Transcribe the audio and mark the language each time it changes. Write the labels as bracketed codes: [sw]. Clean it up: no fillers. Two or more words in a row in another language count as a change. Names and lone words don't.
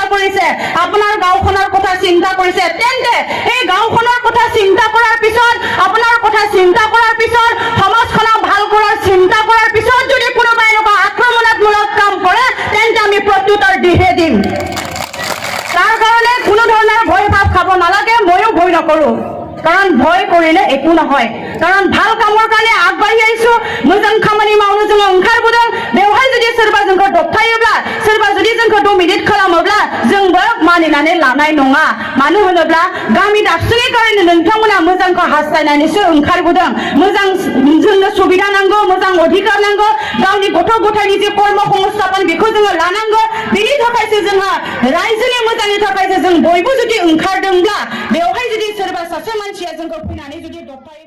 [as] কৰিছে আপোনাৰ গাঁওখনৰ কথা চিন্তা কৰিছে তেন্তে এই গাঁওখনৰ কথা চিন্তা কৰাৰ পিছত আপোনাৰ কথা চিন্তা কৰাৰ পিছত সমাজখনক ভাল কৰাৰ চিন্তা কৰাৰ পিছত যদি কোনোবাই এনেকুৱা আক্ৰমণাত্মক কাম কৰে তেন্তে আমি প্ৰত্যুত্তৰ দিহে দিম তাৰ কাৰণে কোনো ধৰণৰ ভয় ভাৱ খাব নালাগে ময়ো ভয় নকৰো কাৰণ ভয় কৰিলে একো নহয় কাৰণ ভাল কামৰ কাৰণে আগবাঢ়ি আহিছো [brx] मोजां खामानि मावनो जोङो ओंखारबोदों बेवहाय जुदि सोरबा जोंखौ दबथायोब्ला सोरबा जुदि जोंखौ डमिनेट खालामोब्ला जोंबो मानिनानै लानाय नङा मानो होनोब्ला गामि दाबसेनि कारणे नोंथांमोना मोजांखौ हास्थायनानैसो ओंखारबोदों मोजां जोंनो सुबिदा नांगौ मोजां अधिकार नांगौ गावनि गथ' गथायनि जे कर्म संस्थापन बेखौ जोङो लानांगौ बेनि थाखायसो जोंहा रायजोनि मोजांनि थाखायसो जों बयबो जुदि ओंखारदोंब्ला बेवहाय जुदि सोरबा सासे मानसिया जोंखौ फैनानै जुदि दबथाय